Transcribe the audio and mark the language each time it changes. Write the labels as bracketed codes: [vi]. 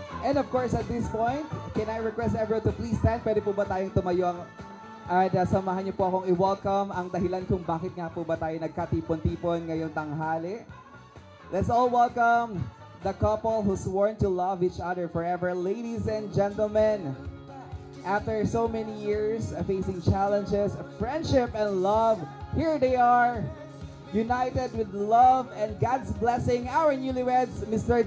[en] And of course, at this point, can I request everyone to please stand? [tl] Pwede po ba tayong tumayo at samahan niyo po akong i-welcome ang dahilan kung bakit nga po ba tayo nagkatipon-tipon ngayong tanghali. [en] Let's all welcome the couple who sworn to love each other forever. Ladies and gentlemen, after so many years of facing challenges, friendship and love, here they are, united with love and God's blessing, our newlyweds, Mr.